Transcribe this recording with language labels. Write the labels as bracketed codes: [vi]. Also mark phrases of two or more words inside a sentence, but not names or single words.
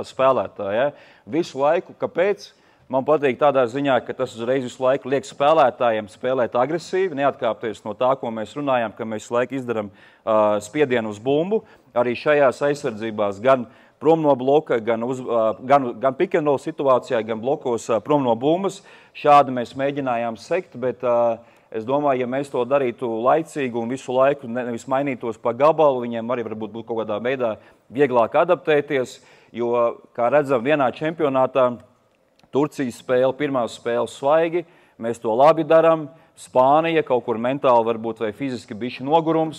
[lv] spēlētāja. Visu laiku, kāpēc? Man patīk tādā ziņā, ka tas uzreiz visu laiku liek spēlētājiem spēlēt agresīvi, neatkāpties no tā, ko mēs runājam, ka mēs visu laiku izdaram spiedienu uz bumbu. Arī šajās aizsardzībās gan prom no bloka, gan [en] pick and roll [lv] situācijā, gan blokos prom no bumbas. Šādi mēs mēģinājām sekt, bet es domāju, ja mēs to darītu laicīgi un visu laiku nevis mainītos pa gabalu, viņiem arī varbūt būtu kaut kādā veidā vieglāk adaptēties, jo, kā redzam, vienā čempionātā Turcijas spēle, pirmā spēle svaigi, mēs to labi daram, Spānija kaut kur mentāli varbūt vai fiziski bišķi nogurums.